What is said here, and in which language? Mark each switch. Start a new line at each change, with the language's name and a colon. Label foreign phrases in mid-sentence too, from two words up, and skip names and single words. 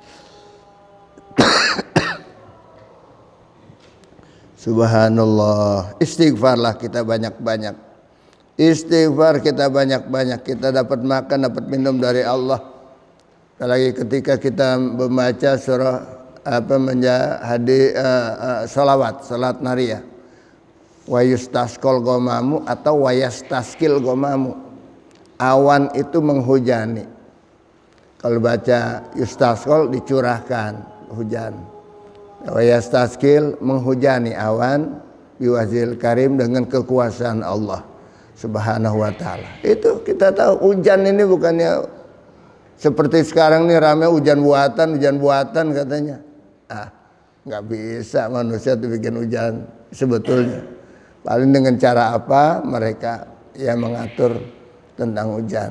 Indonesian: Subhanallah, istighfarlah kita banyak-banyak. Istighfar kita banyak-banyak, kita dapat makan, dapat minum dari Allah. Apalagi ketika kita membaca surah salat nariyah.
Arabic: Wa yustasqal ghamamu atau wa yastaskil ghamamu.
Indonesian: Awan itu menghujani. Kalau baca yustasqal dicurahkan hujan.
Arabic: Wa yastaskil
Indonesian: menghujani awan
Arabic: biwazil karim
Indonesian: dengan kekuasaan Allah
Arabic: Subhanahu wa Ta'ala.
Indonesian: Itu kita tahu hujan ini bukannya seperti sekarang nih rame hujan buatan katanya. Nggak bisa manusia tuh bikin hujan sebetulnya. Paling dengan cara apa mereka yang mengatur tentang hujan.